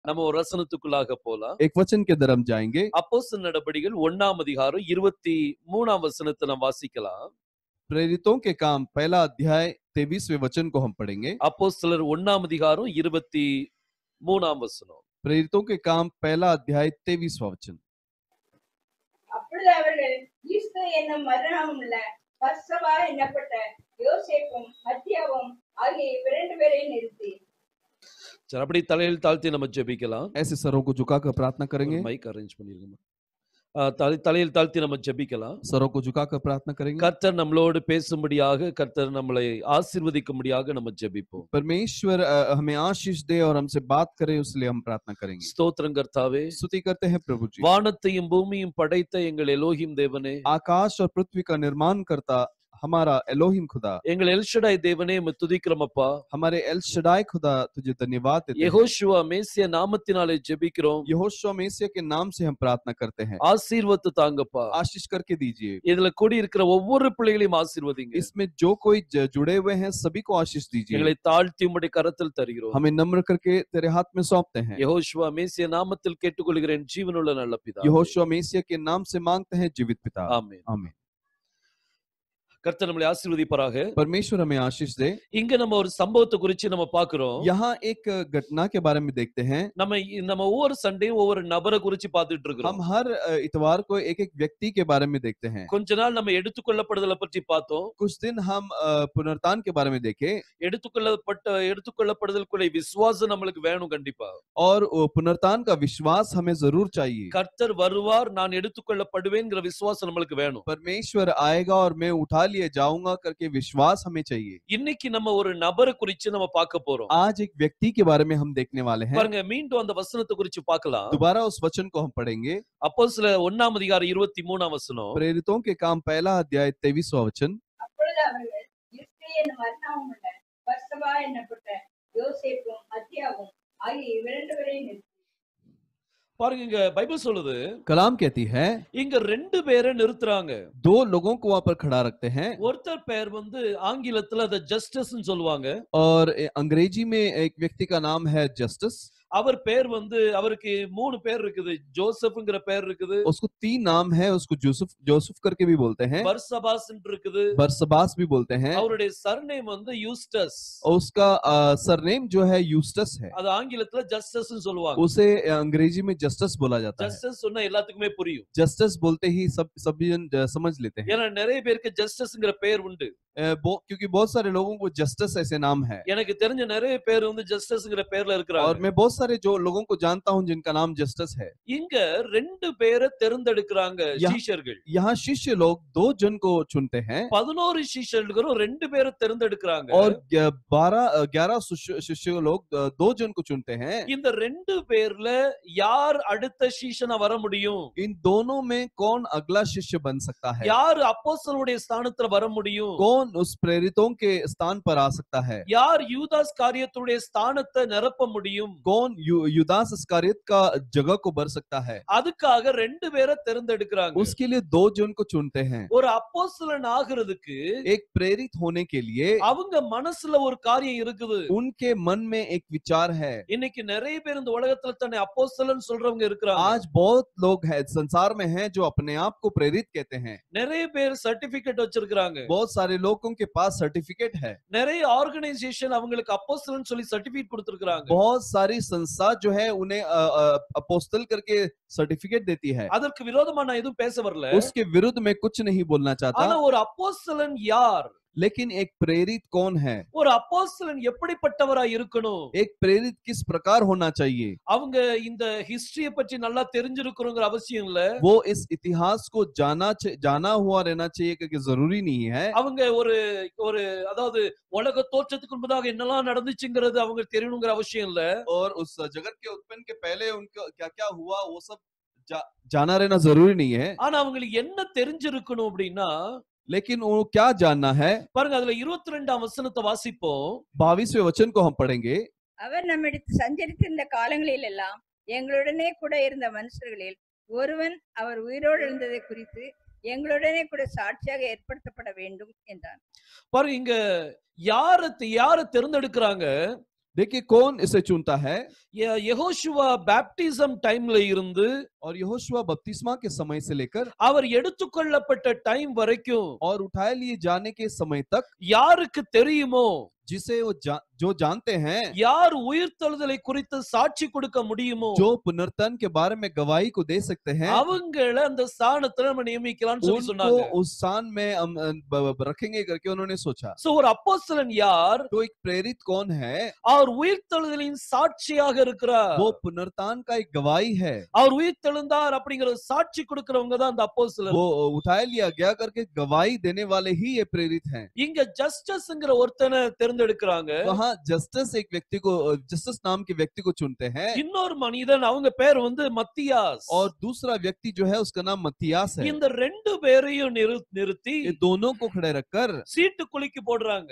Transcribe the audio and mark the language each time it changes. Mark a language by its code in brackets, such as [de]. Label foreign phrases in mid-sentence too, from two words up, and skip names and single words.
[ta] நம்ம ஒரு வசனத்துக்குள்ளாக போலாம். [hi] एक वचन के अंदर हम जाएंगे। [ta] அப்போஸ்தலர் நடபடிகள் 1ஆம் அதிகாரம் 23ஆம் வசனத்தை நாம் வாசிக்கலாம். [hi] प्रेरितों के काम पहला अध्याय 23वें वचन को हम पढ़ेंगे। [ta] அப்போஸ்தலர் 1ஆம் அதிகாரம் 23ஆம் வசனம். [hi] प्रेरितों के काम पहला अध्याय 23वां वचन। [ta] அப்பொழுது அவர்கள் ஈஸ்து என்னும் மறுநாமமுள்ள பர்சபா என்னப்பட்ட யோசேப்பும் மத்தியாவும் ஆகிய இரண்டு பேரை நிறுத்தி. சரி, அப்படி தலையில் தாழ்த்தி நம்ம ஜெபிக்கலாம். [hi] ऐसे सरों को झुकाकर प्रार्थना करेंगे। [en] mike arrange [ta] பண்ணிருங்க. தலையில் தாழ்த்தி நம்ம ஜெபிக்கலாம். [hi] सरों को झुकाकर प्रार्थना करेंगे। [ta] கர்த்தர் நம்மளோடு பேசும்படியாக, கர்த்தர் நம்மளை ஆசீர்வதிக்கும்படியாக நம்ம ஜெபிப்போம். [hi] परमेश्वर हमें आशीष दे और हमसे बात करे, इसलिए हम प्रार्थना करेंगे। [ta] ஸ்தோத்திரம் கர்த்தாவே. [hi] स्तुति करते हैं प्रभु जी। [ta] வானத்தையும் பூமியும் படைத்த எங்கள் எலோஹிம் தேவனே, [hi] आकाश और पृथ्वी का निर्माण करता हमारा एलोहिम खुदा, [ta] எங்கள் எல்ஷடாய் தேவனே உம்மை துதிக்கிறோம் அப்பா. [hi] हमारे एल शडाई खुदा तुझे धन्यवाद देते हैं। [ta] யெகோஷுவா மேசியா நாமத்தினாலே ஜெபிக்கிறோம். [hi] यहोशुआ मेसिया के नाम से हम प्रार्थना करते हैं। [ta] ஆசீர்வத்து தாங்கப்பா. [hi] आशीष करके दीजिए। [ta] இதுல கூடி இருக்கிற ஒவ்வொரு பிள்ளைகளையும் ஆசீர்வதிங்க. [hi] इसमें जो कोई जुड़े हुए हैं सभी को आशीष दीजिए। [ta] எங்களை தாழ்த்தி உம்முடைய கரத்தில் தருகிறோம். [hi] हमें नम्र करके तेरे हाथ में सौंपते हैं। [ta] யெகோஷுவா மேசியா நாமத்தில் கேட்டுக்கொள்கிறேன் ஜீவனுள்ள நல்ல பிதாவே. [hi] यहोशुआ मेसिया के नाम से मांगते हैं जीवित पिता। [ta] ஆமென். [hi] आमीन। [ta] கர்த்தர் நம்மளை ஆசீர்வதிப்பாராக. [hi] परमेश्वर हमें आशीष दे। [ta] இங்க நம்ம ஒரு சம்பவத்தை குறித்து நம்ம பார்க்கிறோம். [hi] यहाँ एक घटना के बारे में देखते हैं। [ta] நம்ம ஒவ்வொரு சண்டையும் ஒவ்வொரு நபரை குறித்து பார்த்துட்டு இருக்கிறோம். [hi] हम हर इतवार को एक एक व्यक्ति के बारे में देखते हैं। [ta] கொஞ்ச நாள் நம்ம எடுத்துக்கொள்ளப்படுதலை பற்றி பார்த்தோம். [hi] कुछ दिन हम पुनरुत्थान के बारे में देखे। [ta] எடுத்துக்கொள்ளப்படுதலுக்குள்ள விசுவாசம் நம்மளுக்கு வேணும் கண்டிப்பா. [hi] और पुनरुत्थान का विश्वास हमें जरूर चाहिए। [ta] கர்த்தர் வருவார், நான் எடுத்துக்கொள்ளப்படுவேன்ங்கிற விசுவாசம் நம்மளுக்கு வேணும். [hi] परमेश्वर आएगा और मैं उठा लिए जाऊंगा करके विश्वास हमें चाहिए। [ta] இன்னைக்கு நம்ம ஒரு நபரை குறித்து நம்ம பார்க்க போறோம். [hi] आज एक व्यक्ति के बारे में हम देखने वाले हैं। [ta] பாருங்க, மீண்டும் அந்த வசனத்தை குறித்து பார்க்கலாம். [hi] दोबारा उस वचन को हम पढ़ेंगे। [ta] அப்போஸ்தலர் 1ஆம் அதிகாரம் 23ஆம் வசனம். [hi] प्रेरितों के काम पहला अध्याय 23वां वचन। [ta] அப்பொழுது அவர்கள் ஈஸ்து என்னும் மறுநாமமுள்ள பர்சபா என்னப்பட்ட யோசேப்பும் மத்தியாவும் ஆகிய இரண்டு பேரை நிறுத்தி. பாருங்க, இங்க பைபிள் சொல்லுது, [hi] कलाम कहती है [ta] இங்க ரெண்டு பேரை நிறுத்துறாங்க. [hi] दो लोगों को वहां पर खड़ा रखते हैं। [ta] ஒருத்தர் பேர் ஆங்கிலத்துல அத ஜஸ்டிஸ்னு சொல்லுவாங்க. [hi] और अंग्रेजी में एक व्यक्ति का नाम है जस्टिस। [ta] அவர் பேர் அவருக்கு 3 பேர் இருக்குது. ஜோசப்ங்கிற பேர் இருக்குது. [hi] उसको 3 नाम है। उसको जोसेफ करके भी बोलते हैं। [ta] பர்சபாஸ் இருக்குது. [hi] बरसबास भी बोलते हैं। [ta] அவருடைய சர்நேம் யூஸ்டஸ். [hi] और उसका सरनेम जो है यूस्टस है। [ta] அது ஆங்கிலத்துல ஜஸ்டிஸ்னு சொல்லுவாங்க. [hi] उसे अंग्रेजी में जस्टिस बोला जाता है। [ta] ஜஸ்டிஸ் சொன்னா எல்லாத்துக்குமே புரியும். [hi] जस्टिस बोलते ही सभी जन समझ लेते हैं। [ta] ஏன்னா நிறைய பேருக்கு ஜஸ்டிஸ்ங்கிற பேர் உண்டு. [hi] क्योंकि बहुत सारे लोगों को जस्टिस ऐसे नाम है। [ta] எனக்கு தெரிஞ்ச நிறைய பேர் ஜஸ்டிஸ்ங்கிற பேர்ல இருக்கிறாங்க. [hi] और मैं बहुत सारे जो लोगों को जानता हूं जिनका नाम जस्टिस है। [ta] இங்க ரெண்டு பேரை தேர்ந்தெடுக்கறாங்க சீஷர்கள். [hi] यहाँ शिष्य लोग 2 जन को चुनते हैं। [ta] 11 சீஷர்களும் 2 பேரை தேர்ந்தெடுக்கறாங்க. [hi] और 11 शिष्य लोग 2 जन को चुनते हैं। [ta] இந்த 2 பேர்ல யார் அடுத்த சீஷனா வர முடியும்? [hi] इन दोनों में कौन अगला शिष्य बन सकता है? [ta] யார் அப்போஸ்தலனுடைய ஸ்தானத்துல வர முடியும்? [hi] कौन उस प्रेरितों के स्थान पर आ सकता है? [ta] யார் யூதாஸ் காரியத்துடைய ஸ்தானத்தை நிரப்ப முடியும்? [hi] कौन युदास इस्कारियत का जगह को भर सकता है? [ta] அதுக்காக 2 பேரை தேர்ந்தெடுக்கறாங்க. [hi] उसके लिए 2 जन को चुनते हैं। [ta] ஒரு அப்போஸ்தலன் ஆகிறதுக்கு [hi] एक प्रेरित होने के लिए [ta] அவங்க மனசுல ஒரு காரியம் இருக்குது. [hi] उनके मन में एक विचार है। [ta] இன்னைக்கு நிறைய பேர் இந்த உலகத்துல தன்னை அப்போஸ்தலன் சொல்றவங்க இருக்கிறாங்க. [hi] आज बहुत लोग हैं संसार में हैं जो अपने आप को प्रेरित कहते हैं। [ta] நிறைய பேர் சர்டிபிகேட் வச்சிருக்காங்க. [hi] बहुत सारे लोगों के पास सर्टिफिकेट है। [ta] நிறைய ஆர்கனைசேஷன் அவங்களுக்கு அப்போஸ்தலன் சொல்லி சர்டிபிகேட் கொடுத்திருக்காங்க. [hi] बहुत सारी संस्था जो है उन्हें अपोस्तल करके सर्टिफिकेट देती है। [ta] அதற்கு விரோதமா நான் எதுவும் பேச வரல. [hi] उसके विरुद्ध में कुछ नहीं बोलना चाहता। [ta] ஆனா ஒரு அப்போஸ்தலன் யார்? [hi] लेकिन एक प्रेरित कौन है? [ta] ஒரு அப்போஸ்தலன் எப்படிப்பட்டவரா இருக்கணும்? [hi] एक प्रेरित किस प्रकार होना चाहिए? [ta] அவங்க இந்த ஹிஸ்டரிய பற்றி நல்லா தெரிஞ்சிருக்கணும்ங்கற அவசியம் இல்ல. [hi] वो इस इतिहास को जाना हुआ रहना चाहिए क्योंकि जरूरी नहीं है। [ta] அவங்க ஒரு அதாவது உலக தோற்றத்துக்கு முன்னதாக என்னெல்லாம் நடந்துச்சுங்கிறது அவங்க தெரியணும்ங்கற அவசியம் இல்ல. [hi] और उस जगत के उत्पन्न के पहले उनका क्या-क्या हुआ वो सब जाना रहना जरूरी नहीं है। [ta] ஆனா அவங்களுக்கு என்ன தெரிஞ்சிருக்கணும் அப்படினா, [hi] लेकिन वो क्या जानना है? [ta] பாருங்க, அதுல 22ஆம் வசனத்தை வாசிப்போம். [hi] 22वें वचन को हम पढ़ेंगे। [ta] அவர் நம்மிடத்தில் சஞ்சரித்திருந்த காலங்களில் எல்லாம் எங்களுடனே கூட இருந்த மனுஷர்களில் ஒருவன் அவர் உயிரோடு இருந்ததை குறித்து எங்களுடனே கூட சாட்சியாக ஏற்படுத்தப்பட வேண்டும் என்றான். பாருங்க, இங்க யாரை தேர்ந்தெடுக்கிறாங்க? [hi] देखिए कौन इसे चुनता है। [ta] யெகோஷுவா [en] baptism time [ta] இருந்து [hi] और यहोशुआ बपतिस्मा के समय से लेकर [ta] அவர் எடுத்துக்கொள்ளப்பட்ட டைம் வரைக்கும் [hi] और उठाए लिए जाने के समय तक [ta] யாருக்கு தெரியுமோ, [hi] जिसे वो जो जानते हैं, [ta] யார் உயிர்த்தெழுதலை குறித்து சாட்சி கொடுக்க முடியுமோ, [hi] जो पुनरुत्थान के बारे में गवाही को दे सकते हैं, [ta] அவங்கள அந்த ஸ்தானத்துல நம்ம நியமிக்கலாம்னு சொல்லி [hi] उनको [ta] சொன்னாங்க. [hi] उस स्थान में हम रखेंगे करके उन्होंने सोचा। [ta] சோ ஒரு அப்போஸ்தலன் யார்? [hi] तो एक प्रेरित कौन है? [ta] அவர் உயிர்த்தெழுதலின் சாட்சியாக இருக்கிறார். [hi] वो पुनरुत्थान का एक गवाही है। [ta] அவர் உயிர்த்தெழுந்தார் அப்படிங்கிற சாட்சி கொடுக்கிறவங்க தான் அந்த அப்போஸ்தலர். [hi] वो उठाए लिया गया करके गवाही देने वाले ही ये प्रेरित हैं। [ta] இங்க ஜஸ்டிஸ்ங்கிற ஒருத்தனை தேர்ந்தெடுக்கிறாங்க. [hi] वहाँ जस्टिस एक व्यक्ति को, जस्टिस नाम के व्यक्ति को चुनते हैं। [ta] இன்னொரு மனிதன், அவங்க பேர் வந்து மத்தியாஸ். [hi] और दूसरा व्यक्ति जो है उसका नाम मत्तियास है। [ta] இந்த ரெண்டு பேரையும் நிறுத்தி [hi] ये दोनों को खड़े रखकर [ta] சீட்டு குலுக்கி போடுறாங்க.